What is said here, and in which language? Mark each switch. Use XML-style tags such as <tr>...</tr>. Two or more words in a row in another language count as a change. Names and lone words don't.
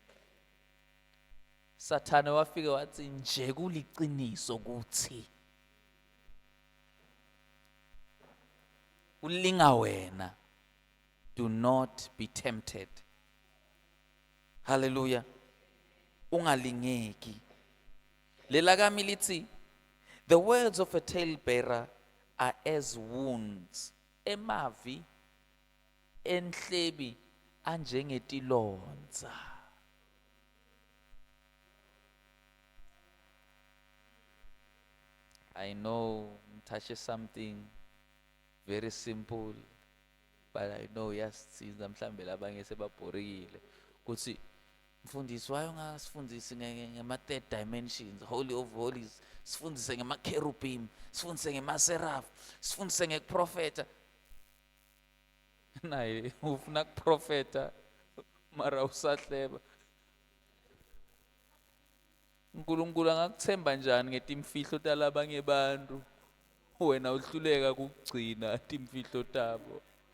<ss>Sathane wafike wathi nje kuliqiniso kuthi ulinga wena,</ss> <en>do not be tempted.</en> <ss>Hallelujah. ungalingeki. Lela kami lithi,</ss> <en>the words of a talebearer are as wounds.</en> <ss>Emavi enhlebi anjengetilonza.</ss> <en>I know touches something very simple, but I know</en> <ss>yasisiza mhlambe labanye sebabhorekile kuthi mfundisi wayo ngasifundisi ngema</ss> <en>third dimensions, holy of holies,</en> <ss>sifundise ngema cherubim, sifundise ngema seraph, sifundise ngeprofeta. Naye ufuna kuprofeta mara usahleba. uNkulunkulu angakuthemba njani ngetimfihlo talabanye bantu wena uhluleka ukugcina timfihlo tabo?</ss>